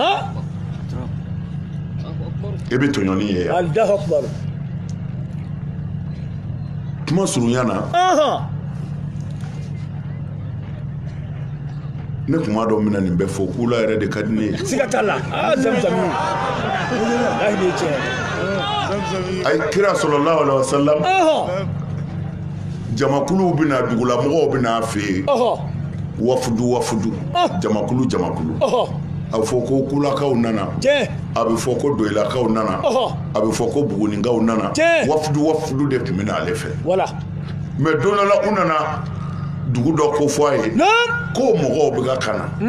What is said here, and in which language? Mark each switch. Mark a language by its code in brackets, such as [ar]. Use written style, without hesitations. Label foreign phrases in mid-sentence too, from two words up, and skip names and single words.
[bm] i bɛ tɔɲɔni ye yan [ar] الله أكبر [bm] kuma surunya na ne kuma dɔn mina nin bɛ fɔ kula yɛrɛ de ka di ne ye siga t'a la zamzami lahi de tiɲɛ ay kira [ar] صلى الله عليه وسلم [bm] jamakuluw bɛna dugulamɔgɔw bɛna fɛ yen wafudu jamakulu a bɛ fɔ ko kulakaw nana a bɛ fɔ ko doyilakaw nana a bɛ fɔ ko bugunikaw nana wafudu de tun bɛ na ale fɛ mais don dɔ la u nana dugu dɔ ko fɔ a ye ko mɔgɔw bɛ ka kana